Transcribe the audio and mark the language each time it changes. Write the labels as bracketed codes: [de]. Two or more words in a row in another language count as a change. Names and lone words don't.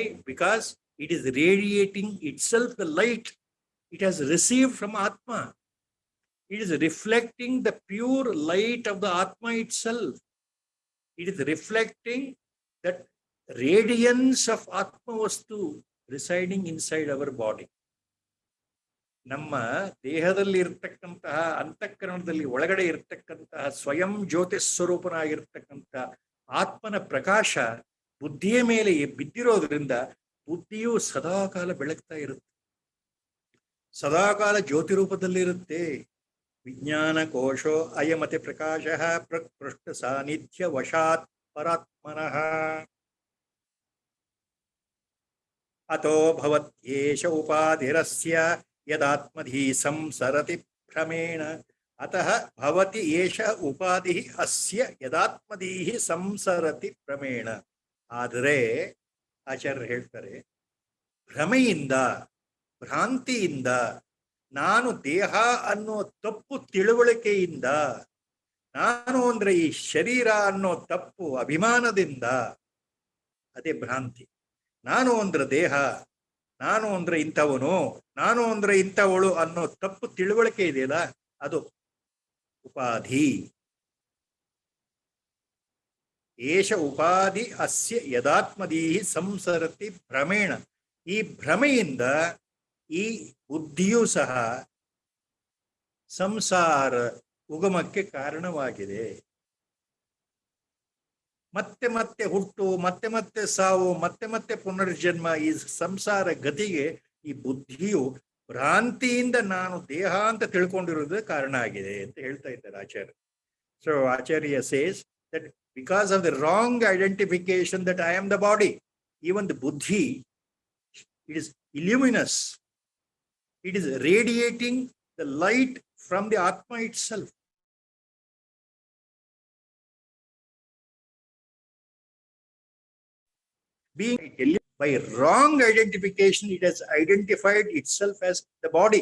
[en] Because it is radiating itself the light it has received from Atma. It is reflecting the pure light of the Atma itself. It is reflecting that radiance of [sa] Atma Vastu [en] residing inside our body. [kn] ನಮ್ಮ ದೇಹದಲ್ಲಿ ಇರತಕ್ಕಂತಹ ಅಂತಃಕರಣದಲ್ಲಿ ಒಳಗಡೆ ಇರತಕ್ಕಂತಹ ಸ್ವಯಂ ಜ್ಯೋತಿ ಸ್ವರೂಪನಾಗಿರ್ತಕ್ಕಂತಹ ಆತ್ಮನ ಪ್ರಕಾಶ ಬುದ್ಧಿಯ ಮೇಲೆ ಬಿದ್ದಿರೋದ್ರಿಂದ ಬುದ್ಧಿಯು ಸದಾಕಾಲ ಬೆಳಗ್ತಾ ಇರುತ್ತೆ, ಸದಾಕಾಲ ಜ್ಯೋತಿ ರೂಪದಲ್ಲಿರುತ್ತೆ. [sa] ವಿಜ್ಞಾನ ಕೋಶೋ ಅಯಮತಿ ಪ್ರಕಾಶಃ ಪ್ರಕೃಷ್ಟ ಸಾನ್ನಿಧ್ಯ ವಶಾತ್ ಪರಾತ್ಮನಃ. ಅತೋ ಭವತ್ಯೇಷ ಉಪಾಧಿರಸ್ಯ ಯದಾತ್ಮಧಿ ಸಂಸರತಿ ಭ್ರಮೇಣ. ಅತಃ ಭವತಿ ಏಷ ಉಪಾಧಿ ಅಸ್ಯ ಯದಾತ್ಮಧೀಹಿ ಸಂಸರತಿ ಭ್ರಮೇಣ. [kn] ಆದರೆ ಆಚಾರ್ಯರು ಹೇಳ್ತಾರೆ, ಭ್ರಮೆಯಿಂದ, ಭ್ರಾಂತಿಯಿಂದ, ನಾನು ದೇಹ ಅನ್ನೋ ತಪ್ಪು ತಿಳುವಳಿಕೆಯಿಂದ, ನಾನು ಅಂದ್ರೆ ಈ ಶರೀರ ಅನ್ನೋ ತಪ್ಪು ಅಭಿಮಾನದಿಂದ, ಅದೇ ಭ್ರಾಂತಿ. ನಾನು ಅಂದ್ರೆ ದೇಹ, ನಾನು ಅಂದ್ರೆ ಇಂಥವನು, ನಾನು ಅಂದ್ರೆ ಇಂಥವಳು ಅನ್ನೋ ತಪ್ಪು ತಿಳುವಳಿಕೆ ಇದೆಯಲ್ಲ, ಅದು ಉಪಾಧಿ. ಏಷ ಉಪಾಧಿ ಅಸ್ಯ ಯದಾತ್ಮದೀಹಿ ಸಂಸರತಿ ಭ್ರಮೇಣ. ಈ ಭ್ರಮೆಯಿಂದ ಈ ಬುದ್ಧಿಯೂ ಸಹ ಸಂಸಾರ ಉಗಮಕ್ಕೆ ಕಾರಣವಾಗಿದೆ. ಮತ್ತೆ ಮತ್ತೆ ಹುಟ್ಟು, ಮತ್ತೆ ಮತ್ತೆ ಸಾವು, ಮತ್ತೆ ಮತ್ತೆ ಪುನರ್ಜನ್ಮ, ಈ ಸಂಸಾರ ಗತಿಗೆ ಈ ಬುದ್ಧಿಯು ಭ್ರಾಂತಿಯಿಂದ ನಾನು ದೇಹ ಅಂತ ತಿಳ್ಕೊಂಡಿರೋದು ಕಾರಣ ಆಗಿದೆ ಅಂತ ಹೇಳ್ತಾ ಇದ್ದಾರೆ ಆಚಾರ್ಯ. [en] so Acharya says that because of the wrong identification that I am the body, even the buddhi, it is illuminous. It is radiating the light from the Atma itself. Being by wrong identification, it has identified itself as the body.